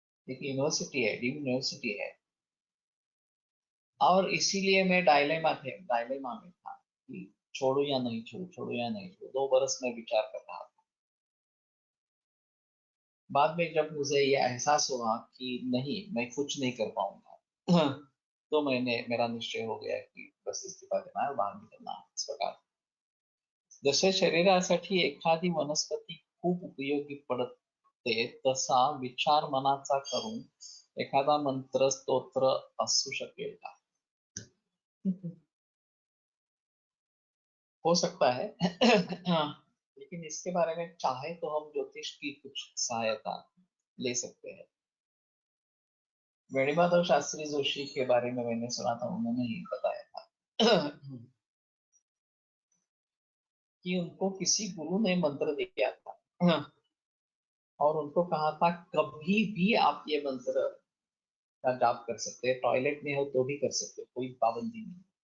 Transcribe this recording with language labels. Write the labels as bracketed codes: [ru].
[hi] एक यूनिवर्सिटी है, deemed university है और इसीलिए मैं डायलेमा में था कि छोड़ू या नहीं छोड़ू, छोड़ू या नहीं छोड़ू। 2 बरस में विचार कर रहा था। बाद में जब मुझे यह एहसास हुआ कि नहीं मैं कुछ नहीं कर पाऊंगा, तो मेरा निश्चय हो गया कि बस इस्तीफा देना है, बाहर निकलना है इस प्रकार। [mr] जसे शरीरासाठी एखादी वनस्पती खूप उपयोगी पडते तसा विचार मनाचा करून एखादा मंत्र स्तोत्र असू शकेल का? [hi] हो सकता है। हाँ, लेकिन इसके बारे में चाहे तो हम ज्योतिष की कुछ सहायता ले सकते हैं। वेणुमाधव शास्त्री जोशी के बारे में मैंने सुना था, उन्होंने ही बताया था कि उनको किसी गुरु ने मंत्र दिया था और उनको कहा था कभी भी आप ये मंत्र का जाप कर सकते हैं, टॉयलेट में हो तो भी कर सकते हो, कोई पाबंदी नहीं।